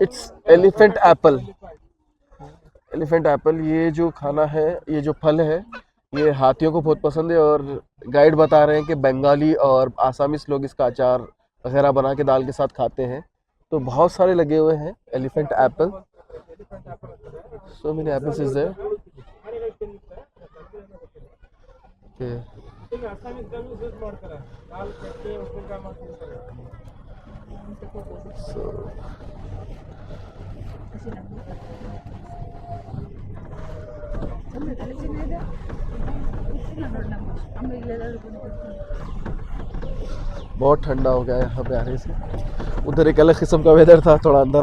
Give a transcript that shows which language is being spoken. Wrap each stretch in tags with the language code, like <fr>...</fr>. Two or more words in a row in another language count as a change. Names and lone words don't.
<en>it's elephant apple</en> <hi>ये जो खाना है ये जो फल है ये हाथियों को बहुत पसंद है और गाइड बता रहे हैं कि बंगाली और आसामीज लोग इसका अचार वगैरह बना के दाल के साथ खाते हैं तो बहुत सारे लगे हुए हैं</hi> <en>elephant apple so many apples is there okay</en> <kn>ಈಗ ಅಸ್ಸಾಮೀಸ್ ಯೂಸ್ ಮಾಡ್ತಾರೆ दाल ಚಟ್ನಿ ಉಪ್ಪಿನಕಾಯಿ ಮಾಡ್ತಾರೆ</kn> <hi>सो बहुत ठंडा हो गया है यहाँ पे आने से उधर एक अलग किस्म का वेदर था थोड़ा अंदर</hi>